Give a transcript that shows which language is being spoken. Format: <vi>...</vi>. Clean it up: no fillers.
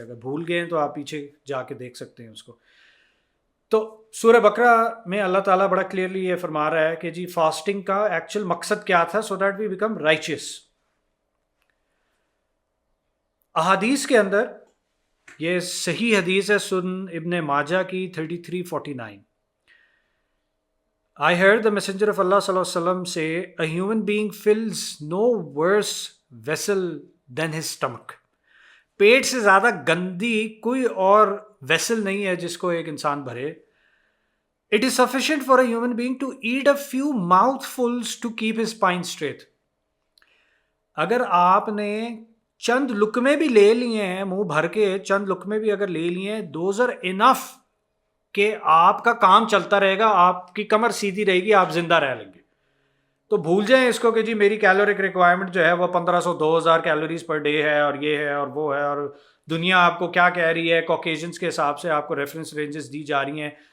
<ur>اگر بھول گئے ہیں تو آپ پیچھے جا کے دیکھ سکتے ہیں اس کو. تو سورہ بقرہ میں اللہ تعالیٰ بڑا کلیئرلی یہ فرما رہا ہے کہ جی فاسٹنگ کا ایکچوئل مقصد کیا تھا،</ur> <en>So that we became riches.</en> <ur>احادیث کے اندر یہ صحیح حدیث ہے، سنن ابن ماجہ کی 3349.</ur> <en>I heard the messenger of Allah sallallahu alaihi wasallam say, a human being fills no worse vessel than his stomach.</en> <ur>پیٹ سے زیادہ گندی کوئی اور ویسل نہیں ہے جس کو ایک انسان بھرے.</ur> <en>It is sufficient for a human being to eat a few mouthfuls to keep his spine straight.</en> <ur>اگر آپ نے چند لقمے بھی لے لیے ہیں، منہ بھر کے چند لقمے بھی اگر لے لیے ہیں،</ur> <en>those are enough</en> <ur>کہ آپ کا کام چلتا رہے گا، آپ کی کمر سیدھی رہے گی، آپ زندہ رہ لیں گے. تو بھول جائیں اس کو کہ جی میری کیلورک ریکوائرمنٹ جو ہے وہ 1500-2000 کیلوریز پر ڈے ہے، اور یہ ہے اور وہ ہے، اور دنیا آپ کو کیا کہہ رہی ہے، کوکیشنز کے حساب سے آپ کو ریفرنس رینجز دی جا رہی ہیں.</ur>